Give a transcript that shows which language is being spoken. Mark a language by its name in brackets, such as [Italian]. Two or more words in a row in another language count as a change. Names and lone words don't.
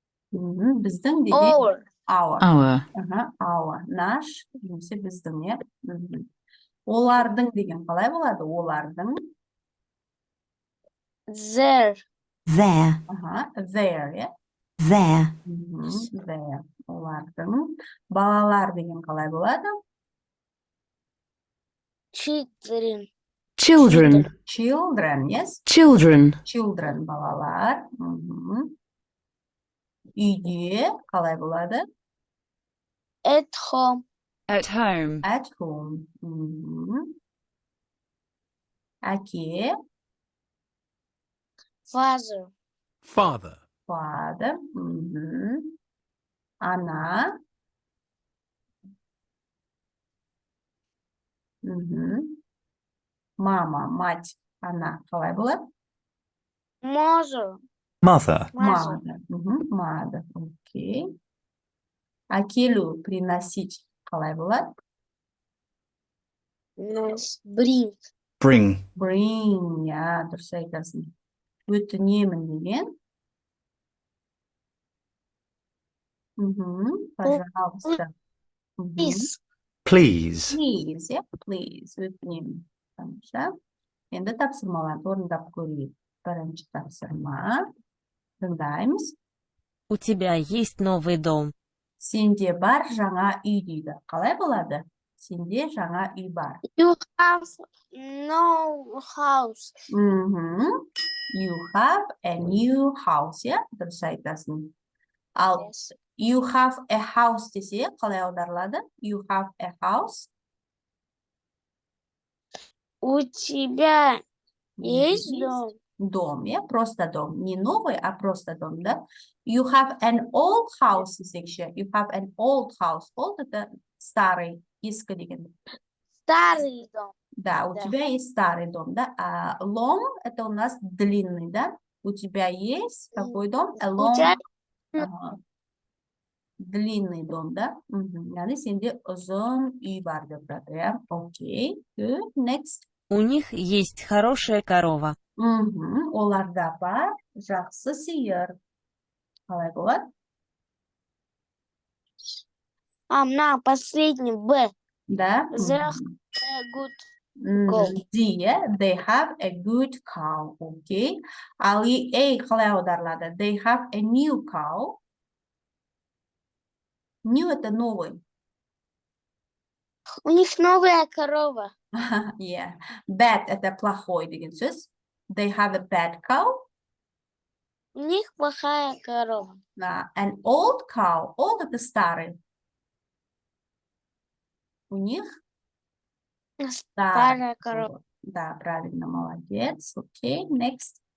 [Kazakh] Біздің деген [English] Our. our. Our. [Russian] Наш, [Kazakh] немесе біздің, иә. Олардың деген қалай болады? Олардың. [English] Their. Their. Their, иә. Their. Their. [Kazakh] Олардың. Балалар деген қалай болады? [English] Children. Children. Children, yes. Children. Children, [Kazakh] балалар. Үйде қалай болады? [English] At home. At home. At home. Әке. Father. Father. Father. [Kazakh] Ана. [Russian] Мама, мать, [Kazakh] ана қалай болады? [English] Mother. Mother. Mother. Окей. [Kazakh] Әкелу, приносить қалай болады? [English] Bring. Bring. Bring, ja, [Kazakh] дұрыс айтасың. Өтінемін деген. [Russian] Пожалуйста. [English] Please. Please. Please, yeah, please. [Kazakh] Өтінемін. Тамаша. Енді тапсырмаларды орындап көрейік. Бірінші тапсырма. Тыңдаймыз. [Russian] У тебя есть новый дом. [Kazakh] Сенде бар жаңа үй дейді. Қалай болады? Сенде жаңа үй бар. [English] You have no house. You have a new house, yeah? [Kazakh] Дұрыс айтасың. Ал [English] Yes. you have a house [Kazakh] десе, қалай аударылады? [English] You have a house. [Russian] У тебя есть дом? Дом, yeah? Просто дом. Не новый, а просто дом, да? [English] You have an old house [Kazakh] десек ше. [English] You have an old house. [Russian] Old это старый, eski деген. Старый дом. Да, у Да. тебя есть старый дом, да? А long это у нас длинный, да? У тебя есть какой дом? A long. тебя- Длинный дом, да? [Kazakh] Яғни сенде ұзын үй бар деп жатыр, иә? [English] Окей, good, next. [Russian] У них есть хорошая корова. [Kazakh] Оларда бар жақсы сиыр. Қалай болады? Мына последний Б. [Russian] Да? [English] They have a good cow. They have a good cow, окей. [Kazakh] Ал A қалай аударылады? [English] They have a new cow. [Russian] New это новый. У них новая корова. Yeah. Bad это плохой деген сөз. [English] They have a bad cow. [Russian] У них плохая корова. [English] An old cow. [Russian] Old это старый. У них Старая корова. Да, правильно, молодец. Окей, next.